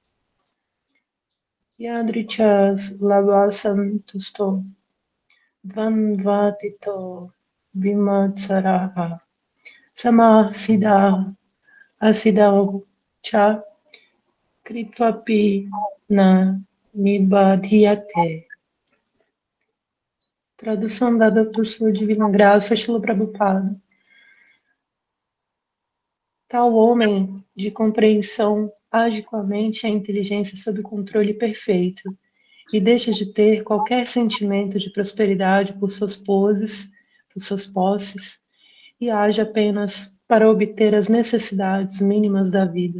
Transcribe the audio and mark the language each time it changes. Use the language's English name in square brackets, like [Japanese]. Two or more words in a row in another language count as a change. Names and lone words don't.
[Sanskrit] यदृच्छा लाभसं तुष्टो द्वन्द्वातीतो विमत्सरः समः सिद्धा असिद्धौ च कृत्वापि न निबध्यते. [Portuguese] Tradução dada por Sua Divina Graça, Shila Prabhupada. Tal homem de compreensão age com a mente e a inteligência sob controle perfeito e deixa de ter qualquer sentimento de prosperidade por suas posses, e age apenas para obter as necessidades mínimas da vida.